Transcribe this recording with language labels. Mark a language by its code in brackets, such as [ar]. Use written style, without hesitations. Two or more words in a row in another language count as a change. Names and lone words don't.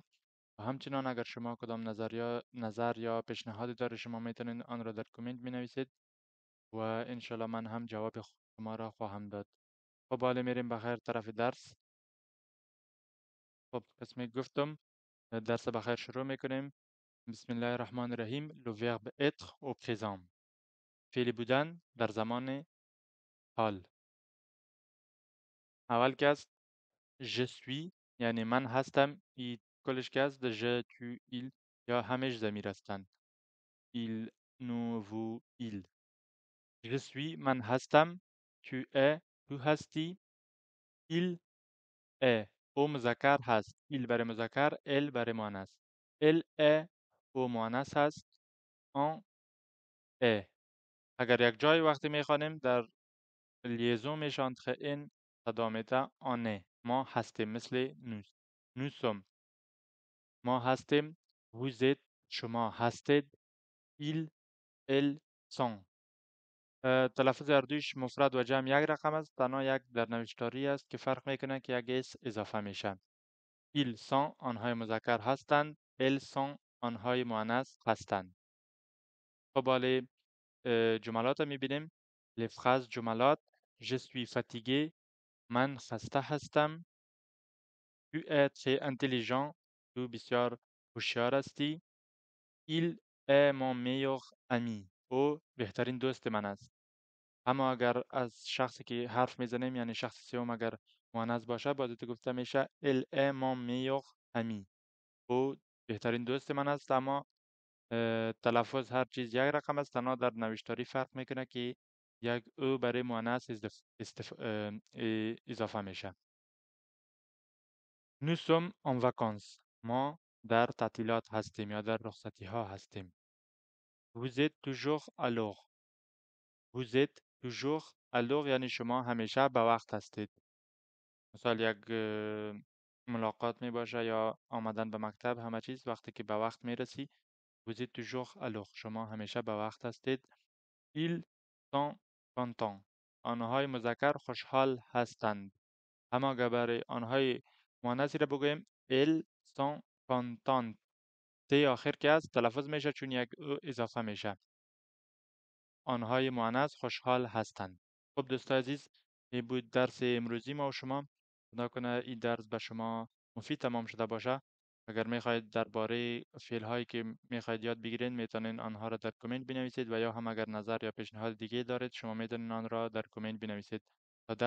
[fa] و همچنان اگر شما کدام نظر یا پیشنهادی داره شما میتونید آن را در کامنت می نویسید و انشالله من هم جواب شما را خواهم داد. خب حالا میریم بخیر طرف درس. خب قسمی گفتم درس بخیر شروع میکنیم. [ar] بسم الله الرحمن الرحیم. [fr] Le verbe être au présent. [fa] فعل بودن در زمان حال. اول که است [fr] je suis، [fa] یعنی من هستم. ای کلش که است [fr] je tu il [fa] یا همش ضمیر هستند. [fr] il nous vous il. Je suis [fa] من هستم. [fr] Tu es [fa] تو هستی. [fr] Il est [fa] او مذکر هست. Il برای مذکر، elle برای مؤنث. [fr] Elle est [fa] او مؤنث هست. [fr] On est. [fa] اگر یک جای وقتی میخوانیم در لیزون میشه entre این صدا میده [fr] on est. [fa] ما هستیم مثل [fr] nous sommes. [fa] ما هستیم. [fr] Vous êtes [fa] شما هستید. [fr] Il elles sont. [fa] تلفظ هر دویش مفرد و جمع یک رقم است، تنها یک در نوشتاری است که فرق میکنه که یک اس اضافه میشه. [fr] ils sont [fa] آنهای مذکر هستند. [fr] elles sont [fa] آنهای مؤنث هستند. خب حالا جملات میبینیم. [fr] les phrases جملات. je suis fatigué. [fa] من خسته هستم. [fr] tu es très intelligent. [fa] تو بسیار هوشیار هستی. [fr] il est mon meilleur ami. [fa] او بهترین دوست من است. اما اگر از شخصی که حرف میزنیم یعنی شخص سوم اگر مؤنث باشه باید گفته میشه [fr] elle est mon meilleur ami. [fa] او بهترین دوست من است. اما تلفظ هر چیز یک رقم است، تنها در نوشتاری فرق میکنه که یک او برای مؤنث اضافه میشه. [fr] nous sommes en vacances. [fa] ما در تعطیلات هستیم یا در رخصتی ها هستیم. [fr] vous êtes toujours à l'heure. vous êtes toujours à l'heure [fa] یعنی شما همیشه به وقت هستید. مثال یک ملاقات می باشه یا آمدن به مکتب، همه چیز وقتی که به وقت می رسی [fr] vous êtes toujours à l'heure. [fa] شما همیشه به وقت هستید. [fr] ils sont contents. [fa] آنهای مذکر خوشحال هستند. اما اگر برای آنهای مؤنثی را بگوییم [fr] elles sont contentes. [fa] تی آخر که است تلفظ میشه چون یک او اضافه میشه. آنهای مؤنث خوشحال هستند. خب دوستان عزیز، این بود درس امروزی ما و شما. خدا کنه این درس به شما مفید تمام شده باشه. اگر میخواهید درباره فعل هایی که میخواهید یاد بگیرید میتونید آنها را در کامنت بنویسید و یا هم اگر نظر یا پیشنهاد دیگه دارید شما میتونید آن را در کامنت بنویسید.